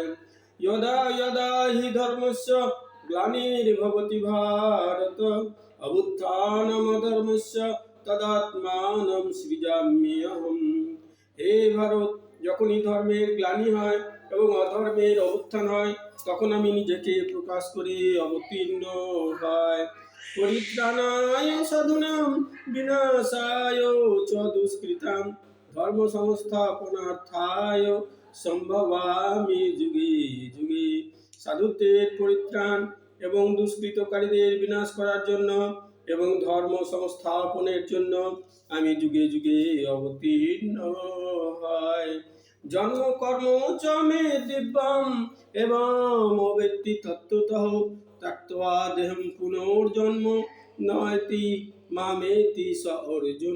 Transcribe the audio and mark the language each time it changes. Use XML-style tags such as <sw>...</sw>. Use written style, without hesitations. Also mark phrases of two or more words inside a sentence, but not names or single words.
<sa>যদা যদা হি ধর্মস্য গ্লানির্ভবতি ভারত অভ্যুত্থানম অধর্মস্য তদাত্মানম সৃজাম্যহম।</sa> <bn>হে ভারত, যখনই ধর্মের গ্লানি হয় এবং অধর্মের অভ্যুত্থান হয়, তখন আমি নিজেকে প্রকাশ করে অবতীর্ণ হয়।</bn> <sa>পরিত্রাণায় সাধুনাম বিনাশায় চ দুষ্কৃতাম ধর্ম সংস্থাপনার্থায় সম্ভবামি যুগে যুগে।</sa> <bn>সাধুত্বের পরিত্রাণ এবং দুষ্কৃতকারীদের বিনাশ করার জন্য এবং ধর্ম সংস্থাপনের জন্য আমি যুগে যুগে অবতীর্ণ হয়।</bn> <sa>জন্ম কর্ম চ মে দিব্যম এবং অবেত্তি তত্ত্বতঃ ত্যক্ত্বা দেহম পুনর্জন্ম নয়তি মামেতি স অর্জুন।</sa>